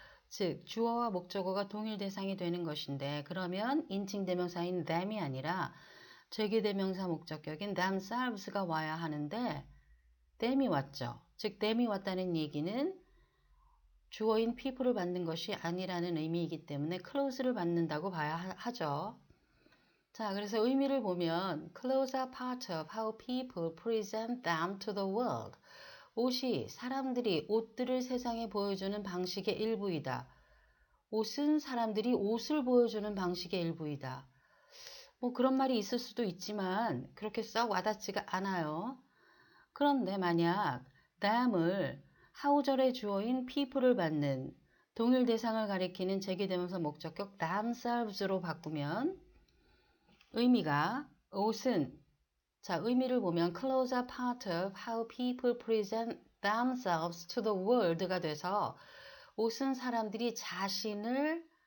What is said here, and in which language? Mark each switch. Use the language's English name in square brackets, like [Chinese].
[Korean] 즉 주어와 목적어가 동일 대상이 되는 것인데 그러면 인칭대명사인 tham이 아니라 제기대명사 목적격인 themselves가 와야 하는데 them이 왔죠. 즉 them이 왔다는 얘기는 주어인 people을 받는 것이 아니라는 의미이기 때문에 clause를 받는다고 봐야 하죠. 자, 그래서 의미를 보면 [English] clothes are part of how people present them to the world. [Korean] 옷이 사람들이 옷들을 세상에 보여주는 방식의 일부이다. 옷은 사람들이 옷을 보여주는 방식의 일부이다. 뭐 그런 말이 있을 수도 있지만 그렇게 썩 와닿지가 않아요. 그런데 만약 them을 하우절의 주어인 people을 받는 동일 대상을 가리키는 제기대명사 목적격 themselves로 바꾸면 의미가 옷은 자 의미를 보면 [English] clothes are part of how people present themselves to the world [Korean] 가 돼서 옷은 사람들이 자신을